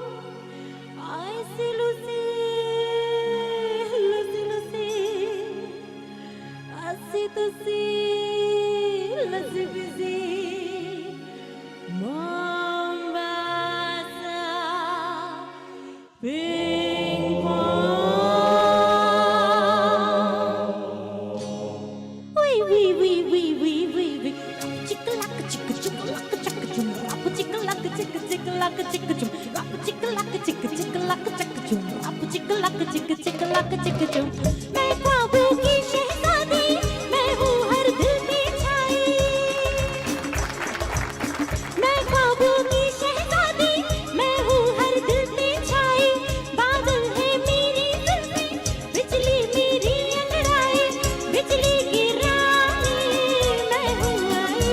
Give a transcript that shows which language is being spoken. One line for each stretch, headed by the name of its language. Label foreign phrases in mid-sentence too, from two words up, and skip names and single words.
English: I see Lucy, Lucy, Lucy. I see to see, Lucy, busy. Mombasa, ping pong. Wee, wee, wee, wee, wee, wee, wee. Chicka-lacka, chicka, chicka-lacka, chicka-chum. Rapu, chicka-lacka, chicka, chicka-lacka, chicka-chum. Rapu, chicka-lacka, chicka, chicka-lacka, chicka-chum. Rapu, chicka-lacka, chicka, chicka-lacka, chicka-chum.
Hindi: मैं ख्वाबों की शहज़ादी, मैं हूँ हर दिल में छाई। मैं ख्वाबों की शहज़ादी, मैं हूँ हर दिल में छाई। बादल है मेरी जुल्फ़ें, बिजली मेरी अंगड़ाई, बिजली की रानी मैं हूँ आई।